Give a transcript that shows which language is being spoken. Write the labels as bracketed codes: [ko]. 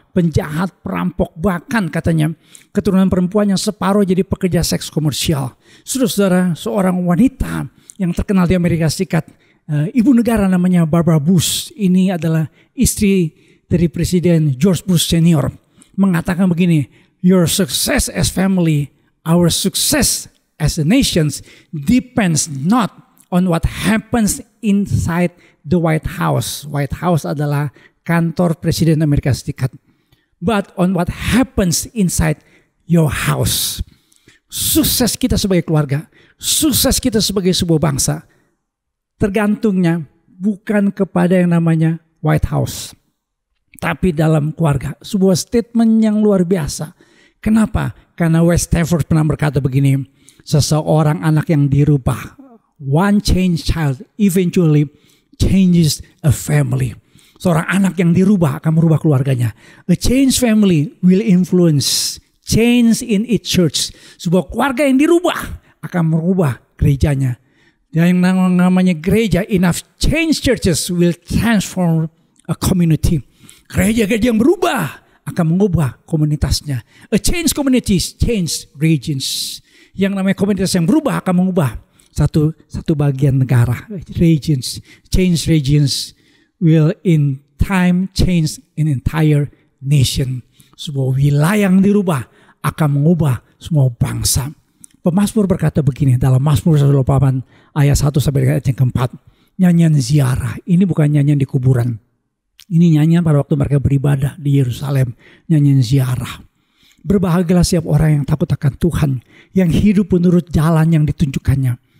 [id] Penjahat, perampok, bahkan katanya keturunan perempuan yang separuh jadi pekerja seks komersial. Saudara-saudara, seorang wanita yang terkenal di Amerika Serikat, ibu negara namanya Barbara Bush. Ini adalah istri dari Presiden George Bush Senior. Mengatakan begini, [en] your success as family, our success as a nation depends not on what happens inside the White House. [id] White House adalah kantor Presiden Amerika Serikat. [en] But on what happens inside your house. [id] Sukses kita sebagai keluarga, sukses kita sebagai sebuah bangsa, tergantungnya bukan kepada yang namanya White House, tapi dalam keluarga. Sebuah statement yang luar biasa. Kenapa? Karena West Stafford pernah berkata begini, seseorang anak yang dirubah, [en] one changed child eventually changes a family. [id] Seorang anak yang dirubah akan merubah keluarganya. [en] A changed family will influence change in its church. [id] Sebuah keluarga yang dirubah akan merubah gerejanya. Yang namanya gereja, [en] enough change churches will transform a community. [id] Gereja-gereja yang berubah akan mengubah komunitasnya. [en] A change communities, change regions. [id] Yang namanya komunitas yang berubah akan mengubah satu bagian negara. [en] Regions, change regions will in time change an entire nation. [id] Sebuah wilayah yang dirubah akan mengubah semua bangsa. Pemazmur berkata begini dalam Mazmur 128 ayat 1 sampai ayat yang keempat. Nyanyian ziarah. Ini bukan nyanyian di kuburan. Ini nyanyian pada waktu mereka beribadah di Yerusalem. Nyanyian ziarah. Berbahagialah setiap orang yang takut akan Tuhan, yang hidup menurut jalan yang ditunjukkannya.